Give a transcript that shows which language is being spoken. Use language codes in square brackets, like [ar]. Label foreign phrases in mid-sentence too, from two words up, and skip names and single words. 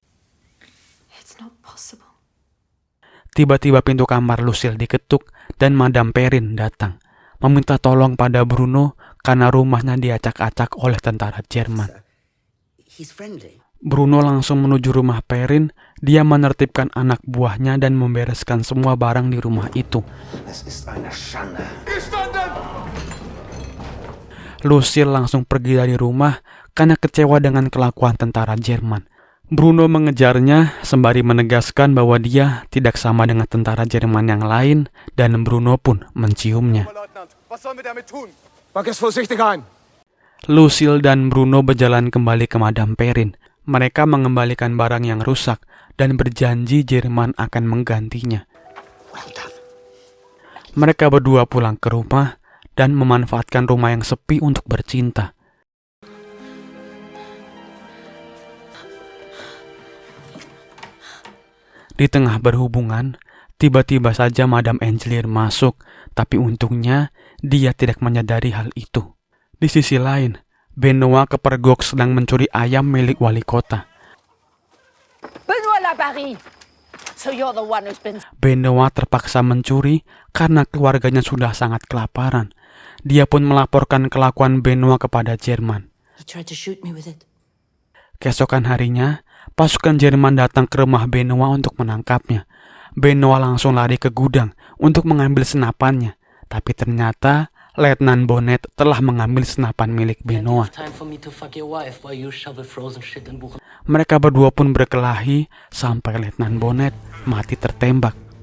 [id] Tiba-tiba pintu kamar Lucille diketuk dan Madame Perrin datang, meminta tolong pada Bruno karena rumahnya diacak-acak oleh tentara Jerman. Bruno langsung menuju rumah Perrin. Dia menertibkan anak buahnya dan membereskan semua barang di rumah itu. [de] Es ist eine Schande. [id] Lucille langsung pergi dari rumah karena kecewa dengan kelakuan tentara Jerman. Bruno mengejarnya sembari menegaskan bahwa dia tidak sama dengan tentara Jerman yang lain dan Bruno pun menciumnya. [de] Pack es vorsichtig ein. [id] Lucille dan Bruno berjalan kembali ke Madame Perrin. Mereka mengembalikan barang yang rusak dan berjanji Jerman akan menggantinya. [en] Well done. [id] Mereka berdua pulang ke rumah dan memanfaatkan rumah yang sepi untuk bercinta. Di tengah berhubungan, tiba-tiba saja Madame Angelier masuk, tapi untungnya dia tidak menyadari hal itu. Di sisi lain, Benoit kepergok sedang mencuri ayam milik wali kota. Benoit Labarrie! [en] So you're the one who's been... [id] Benoit terpaksa mencuri karena keluarganya sudah sangat kelaparan. Dia pun melaporkan kelakuan Benoit kepada Jerman. [en] He tried to shoot me with it. [id] Keesokan harinya, pasukan Jerman datang ke rumah Benoit untuk menangkapnya. Benoit langsung lari ke gudang untuk mengambil senapannya. Tapi ternyata Letnan Bonnet telah mengambil senapan milik Benoit. Mereka berdua pun berkelahi sampai Letnan Bonnet mati tertembak.